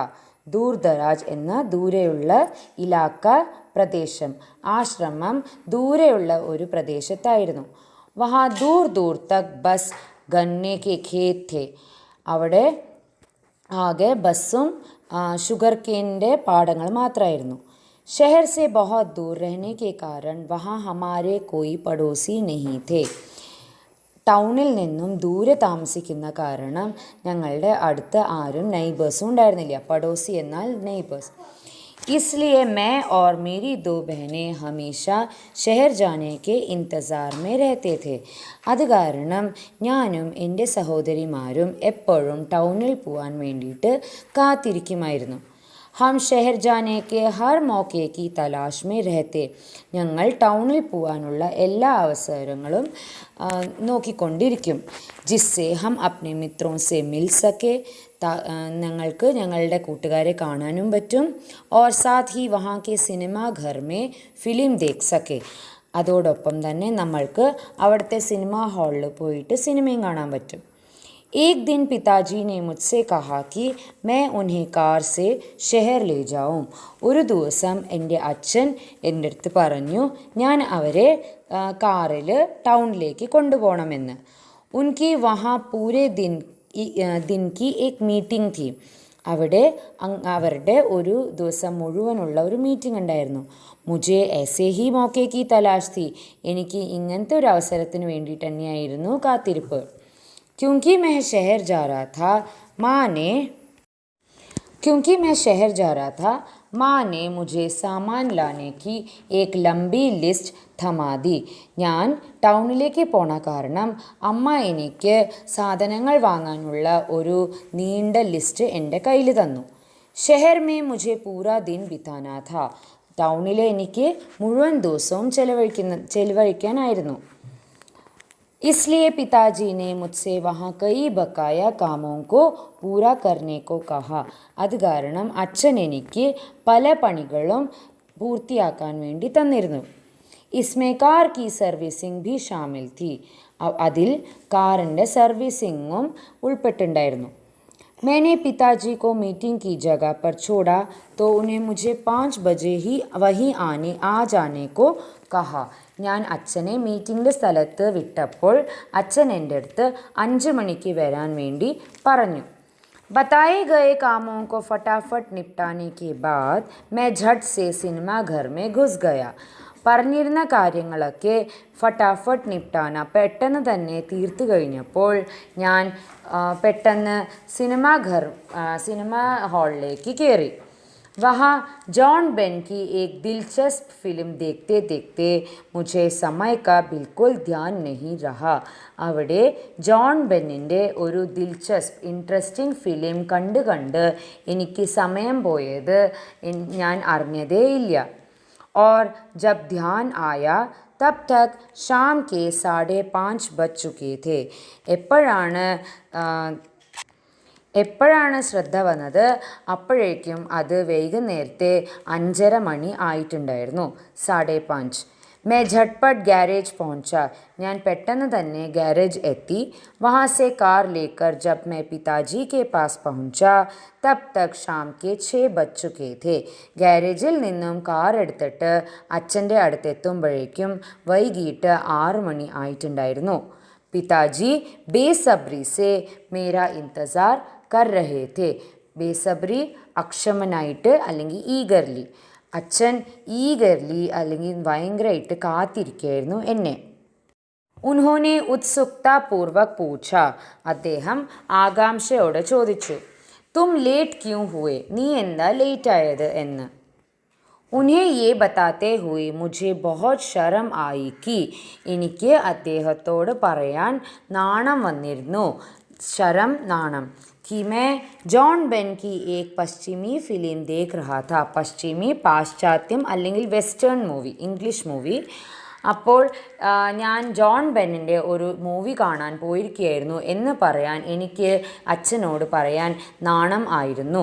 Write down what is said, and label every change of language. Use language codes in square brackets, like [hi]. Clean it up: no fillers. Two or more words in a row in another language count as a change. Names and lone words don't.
[hi] दूर दराज [ml] എന്ന ദൂരെയുള്ള ഇലാക്ക പ്രദേശം. ആശ്രമം ദൂരെയുള്ള ഒരു പ്രദേശത്തായിരുന്നു. [hi] वहाँ दूर दूर तक बस गन्ने के खेत थे. [ml] അവിടെ ആകെ ബസ്സും [en] sugar cane's [ml] പാടങ്ങൾ മാത്രമായിരുന്നു. [hi] शहर से बहुत दूर रहने के कारण वहाँ हमारे कोई पड़ोसी नहीं थे. [ml] ടൗണിൽ നിന്നും ദൂരെ താമസിക്കുന്ന കാരണം ഞങ്ങളുടെ അടുത്ത് ആരും നെയ്ബേഴ്സും ഉണ്ടായിരുന്നില്ല. പടോസി എന്നാൽ നെയ്ബേഴ്സ്. [hi] इसलिए मैं और मेरी 2 बहनें हमेशा शहर जाने के इंतज़ार में रहते थे. [ml] അത് കാരണം ഞാനും എൻ്റെ സഹോദരിമാരും എപ്പോഴും ടൗണിൽ പോകാൻ വേണ്ടിയിട്ട് കാത്തിരിക്കുമായിരുന്നു. [hi] हम शहर जाने के हर मौके की तलाश में रहते. [ml] ഞങ്ങൾ ടൗണിൽ പോകാനുള്ള എല്ലാ അവസരങ്ങളും നോക്കിക്കൊണ്ടിരിക്കും. [hi] जिससे हम अपने मित्रों से मिल सके. [ml] ഞങ്ങൾക്ക് ഞങ്ങളുടെ കൂട്ടുകാരെ കാണാനും പറ്റും. [hi] और साथ ही वहाँ के सिनेमा घर में फिल्म देख सके. [ml] അതോടൊപ്പം തന്നെ നമ്മൾക്ക് അവിടുത്തെ സിനിമാ ഹാളിൽ പോയിട്ട് സിനിമയും കാണാൻ പറ്റും. [hi] एक दिन पिताजी ने मुझसे कहा कि मैं उन्हें कार से शहर ले जाऊं. [ml] ഒരു ദിവസം എൻ്റെ അച്ഛൻ എൻ്റെ അടുത്ത് പറഞ്ഞു ഞാൻ അവരെ കാറിൽ ടൗണിലേക്ക് കൊണ്ടുപോകണമെന്ന്. [hi] उनकी वहाँ पूरे दिन की एक मीटिंग थी. [ml] അവിടെ അവരുടെ ഒരു ദിവസം മുഴുവനുള്ള ഒരു മീറ്റിംഗ് ഉണ്ടായിരുന്നു. [hi] മുझे ऐसे ही मौके की तलाश थी. [ml] എനിക്ക് ഇങ്ങനത്തെ ഒരു അവസരത്തിന് വേണ്ടിയിട്ട് തന്നെയായിരുന്നു കാത്തിരിപ്പ്. [hi] क्योंकि मैं शहर जा रहा था माँ ने मुझे सामान लाने की एक लंबी लिस्ट थमा दी. [ml] ഞാൻ ടൗണിലേക്ക് പോണ കാരണം അമ്മ എനിക്ക് സാധനങ്ങൾ വാങ്ങാനുള്ള ഒരു നീണ്ട ലിസ്റ്റ് എൻ്റെ കയ്യിൽ തന്നു. [hi] शहर में मुझे पूरा दिन बिताना था. [ml] ടൗണിൽ എനിക്ക് മുഴുവൻ ദിവസവും ചെലവഴിക്കാനായിരുന്നു. [hi] इसलिए पिताजी ने मुझसे वहाँ कई बकाया कामों को पूरा करने को कहा. [ml] അത് കാരണം അച്ഛൻ എനിക്ക് പല പണികളും പൂർത്തിയാക്കാൻ വേണ്ടി തന്നിരുന്നു. [hi] इसमें कार की सर्विसिंग भी शामिल थी. [ml] അതിൽ കാറിൻ്റെ സർവീസിങ്ങും ഉൾപ്പെട്ടിട്ടുണ്ടായിരുന്നു. [hi] मैंने पिताजी को मीटिंग की जगह पर छोड़ा तो उन्हें मुझे 5 बजे ही वहीं आ जाने को कहा. [ml] ഞാൻ അച്ഛനെ മീറ്റിംഗിൻ്റെ സ്ഥലത്ത് വിട്ടപ്പോൾ അച്ഛൻ എൻ്റെ അടുത്ത് 5 മണിക്ക് വരാൻ വേണ്ടി പറഞ്ഞു. [hi] बताए गए कामों को फटाफट निपटाने के बाद मैं झट से सिनेमा घर में घुस गया. [ml] പറഞ്ഞിരുന്ന കാര്യങ്ങളൊക്കെ [hi] फटाफट निपटाना [ml] പെട്ടെന്ന് തന്നെ തീർത്തു കഴിഞ്ഞപ്പോൾ ഞാൻ പെട്ടെന്ന് സിനിമാ ഹാളിലേക്ക് കയറി. [hi] वहाँ जॉन बेन की एक दिलचस्प फिल्म देखते देखते मुझे समय का बिल्कुल ध्यान नहीं रहा. [ml] അവിടെ ജോൺ ബെന്നിൻ്റെ ഒരു [en] interesting film [ml] കണ്ട് എനിക്ക് സമയം പോയത് ഞാൻ അറിഞ്ഞതേയില്ല. [hi] और जब ध्यान आया तब तक शाम के 5:30 बज चुके थे. [ml] എപ്പോഴാണ് ശ്രദ്ധ വന്നത് അപ്പോഴേക്കും അത് വൈകുന്നേരത്തെ 5:30 മണി ആയിട്ടുണ്ടായിരുന്നു. 5:30. [hi] मैं झटपट गैरेज पहुंचा। [ml] ഞാൻ പെട്ടെന്ന് തന്നെ ഗാരേജ് എത്തി. [hi] वहाँ से कार लेकर जब मैं पिताजी के पास पहुंचा तब तक शाम के 6 बज चुके थे. [ml] ഗാരേജിൽ നിന്നും കാർ എടുത്തിട്ട് അച്ഛൻ്റെ അടുത്തെത്തുമ്പോഴേക്കും വൈകിട്ട് 6 മണി ആയിട്ടുണ്ടായിരുന്നു. [hi] पिताजी बेसब्री से मेरा इंतज़ार कर रहे थे. [ml] ബേസബ്രി അക്ഷമനായിട്ട് അല്ലെങ്കിൽ ഈഗർലി. അച്ഛൻ ഈഗർലി അല്ലെങ്കിൽ ഭയങ്കരമായിട്ട് കാത്തിരിക്കുകയായിരുന്നു എന്നെ. [hi] उन्होंने उत्सुकतापूर्वक पूछा. [ml] അദ്ദേഹം ആകാംക്ഷയോടെ ചോദിച്ചു, [hi] तुम लेट क्यों हुए, [ml] നീ എന്താ ലേറ്റ് ആയത് എന്ന്. [hi] उन्हें ये बताते हुए मुझे बहुत शर्म आई कि, [ml] എനിക്ക് അദ്ദേഹത്തോട് പറയാൻ നാണം വന്നിരുന്നു. शर्म നാണം. [hi] कि मैं ജോൺ ബെൻ की एक पश्चिमी फिल्म देख रहा था. [ml] പശ്ചിമി പാശ്ചാത്യം അല്ലെങ്കിൽ [en] western movie, English movie. [ml] അപ്പോൾ ഞാൻ ജോൺ ബെന്നിൻ്റെ ഒരു മൂവി കാണാൻ പോയിരിക്കുകയായിരുന്നു എന്ന് പറയാൻ എനിക്ക് അച്ഛനോട് പറയാൻ നാണം ആയിരുന്നു.